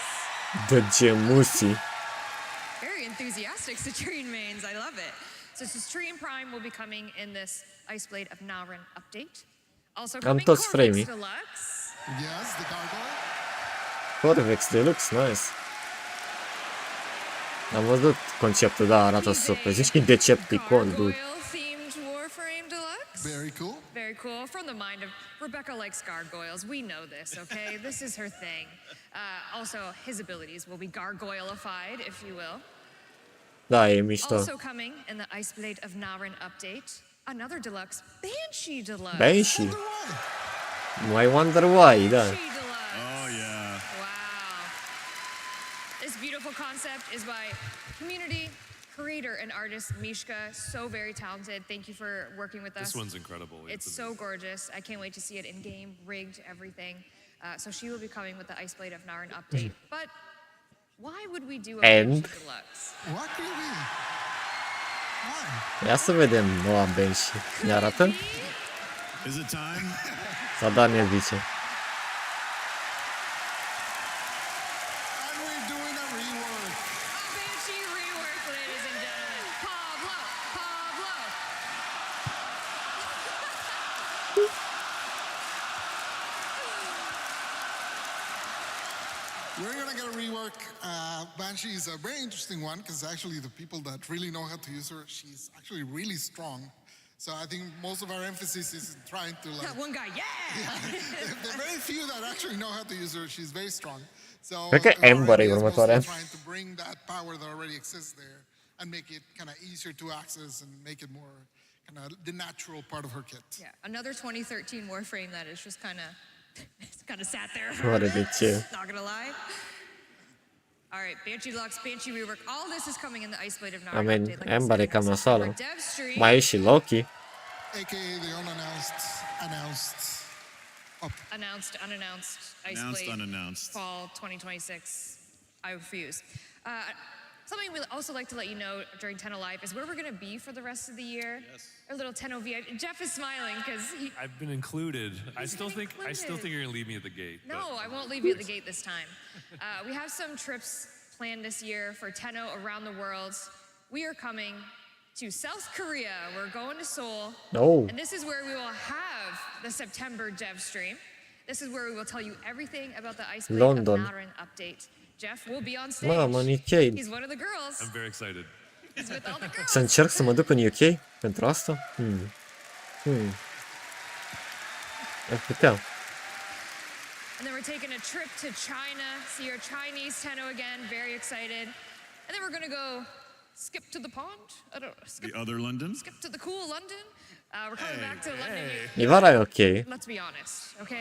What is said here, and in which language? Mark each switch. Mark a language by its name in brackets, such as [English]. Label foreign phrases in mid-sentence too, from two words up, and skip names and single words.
[Romanian] De gemusii. [English] Very enthusiastic Citrine mains. I love it. So Citrine Prime will be coming in this Ice Blade of Naren update. Also [Romanian] Am [English] coming [Romanian] toți Corvix frame-ii. [English] Deluxe. Yes, the gargoyle. Corvex Deluxe, nice. [Romanian] Am văzut conceptul, da, arată super. Zici că e Decepticon, dude. [English] Themed Warframe Deluxe. Very cool. Very cool. From the mind of Rebecca likes gargoyles. We know this, okay? This is her thing. Also, his abilities will be gargoyleified, if you will. [Romanian] Da, e mișto. [English] Also coming in the Ice Blade of Naren update, another deluxe, Banshee Deluxe. [Romanian] Banshee. Mai Wonder Why, da. [English] Oh yeah. Wow. This beautiful concept is by community creator and artist Mishka. So very talented. Thank you for working with us. This one's incredible. It's so gorgeous. I can't wait to see it in game, rigged, everything. So she will be coming with the Ice Blade of Naren update. But why would we do a And? Banshee Deluxe? What do you mean? Why? [Romanian] Ia să vedem noua Banshie. Ne arată? [English] Is it time? [Romanian] Sau da, ne zice. [English] And we're doing a rework. Banshee rework, ladies and gentlemen. Pablo. We're gonna get a rework. Banshee is a very interesting one because actually the people that really know how to use her, she's actually really strong. So I think most of our emphasis is in trying to like. That one guy, yeah! There are very few that actually know how to use her. She's very strong. So [Romanian] Cred că Ember e următoarea. [English] trying to bring that power that already exists there and make it kind of easier to access and make it more kind of the natural part of her kit. Yeah, another 2013 Warframe that is just kind of, it's kind of sat there. [Romanian] Oare de ce? [English] Not gonna lie. All right, Banshee Deluxe, Banshee Rework. All this is coming in the Ice Blade of Naren Amen. update. Like I [Romanian] Ember e [English] said, [Romanian] cam [English] this is [Romanian] nasoală. [English] our dev stream. [Romanian] Mai e și Loki. [English] AKA the announced. Unannounced Ice Announced, Blade unannounced. Fall 2026. I refuse. Something we'd also like to let you know during Tenno Live is where we're going to be for the rest of the year. Yes. Our little Tenno VIP. Jeff is smiling because he. I've been included. I still think you're gonna leave me at the gate. No, I won't leave you at the gate this time. We have some trips planned this year for Tenno around the world. We are coming to South Korea. We're going to Seoul. Oh. And this is where we will have the September dev stream. This is where we will tell you everything about the Ice Blade of London. Marin update. Jeff will be on stage. [Romanian] Mamă, în UK. [English] He's one of the girls. I'm very excited. He's with all the girls. [Romanian] Să încerc să mă duc în UK pentru asta? Ar putea. [English] And then we're taking a trip to China, see our Chinese Tenno again, very excited. And then we're gonna go skip to the pond. I don't know. Skip, The other London? skip to the cool London. We're coming back to London. [Romanian] Ivara e ok. [English] Let's be honest, okay?